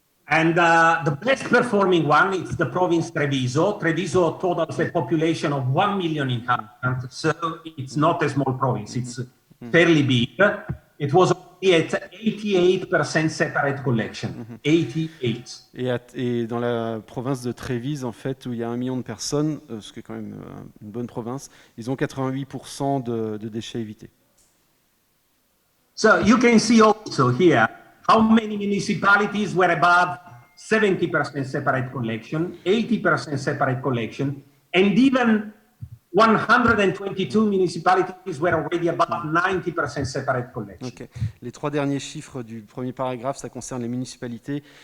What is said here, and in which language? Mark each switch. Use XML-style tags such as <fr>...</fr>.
<en>And the best performing one is the province Treviso. Treviso totals a population of 1 million inhabitants, so it's not a small province. It's fairly big. It was at 88% separate collection. 88.</en> <fr>Et dans la province de Trévise, en fait, où il y a 1 million de personnes, ce qui est quand même une bonne province, ils ont 88% de déchets évités.</fr> <en>So you can see also here how many municipalities were above 70% separate collection, 80% separate collection, and even 122 municipalities were already above 90% separate collection. Okay.</en> <fr>Les 3 derniers chiffres du premier paragraphe, ça concerne les municipalités.</fr>